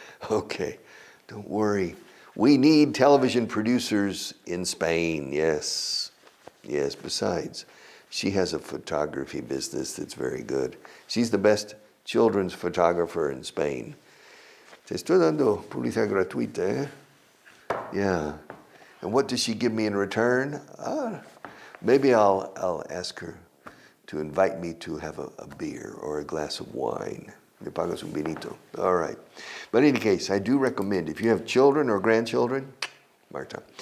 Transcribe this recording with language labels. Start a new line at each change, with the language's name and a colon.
English: Okay, don't worry. We need television producers in Spain, yes. Yes, besides, she has a photography business that's very good. She's the best children's photographer in Spain.
Spanish: Te estoy dando publicidad gratuita, eh?
English: Yeah. And what does she give me in return? Maybe I'll ask her to invite me to have a beer or a glass of wine.
Spanish: Me pagas un vinito.
English: All right. But in any case, I do recommend, if you have children or grandchildren, Marta.